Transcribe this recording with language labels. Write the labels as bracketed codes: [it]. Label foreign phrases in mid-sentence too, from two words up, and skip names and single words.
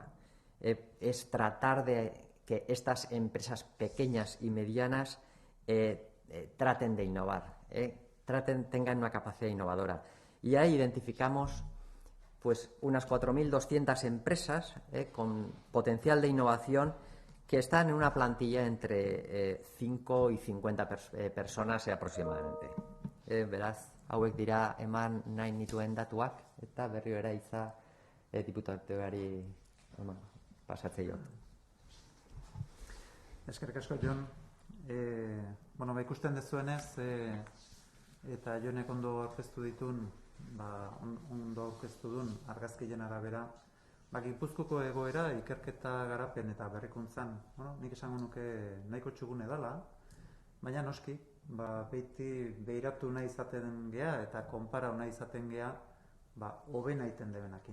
[es] Es tratar de que estas empresas pequeñas y medianas traten de innovar, tengan una capacidad innovadora. Y ahí identificamos unas 4.200 empresas con potencial de innovación que están en una plantilla entre 5 y 50 personas aproximadamente. [eu] Beraz, hauek dira eman nahi nituen datuak, eta berriro eraitza diputatuari pasatzea. Eskerrik asko, Jon. Ikusten dezuenez, eta Jonek ondo aurkeztu ditun, ondo aurkeztu duen argazkien arabera, Gipuzkoako egoera ikerketa garapen eta berrikuntzan, nik esango nuke nahiko txugune dela, baina noski, beti behiratu nahi izaten gea eta konparau nahi izaten gea, hobena iten debenakin.